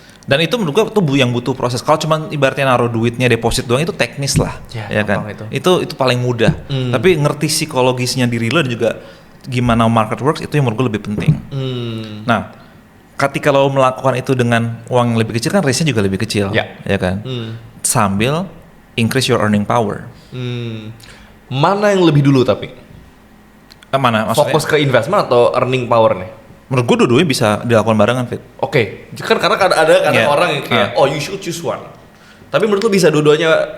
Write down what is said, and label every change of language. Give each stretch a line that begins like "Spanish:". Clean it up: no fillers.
Indonesian: Dan itu menurut gue tuh yang butuh proses. Kalau cuma ibaratnya naruh duitnya deposit doang itu teknis lah, ya kan. Itu paling mudah. Tapi ngerti psikologisnya diri lo dan juga gimana market works itu yang menurut gue lebih penting. Nah, ketika lo melakukan itu dengan uang yang lebih kecil kan risknya juga lebih kecil, ya kan. Sambil
English: increase your earning power.
Indonesian: Mana yang lebih dulu tapi? Mana? Maksudnya? Fokus ke investment atau earning power nih? Menurut gue dua-duanya bisa dilakukan barengan, Fit. Kan karena ada orang yang kayak,
English: you should choose one.
Indonesian: Tapi menurut lu bisa dua-duanya?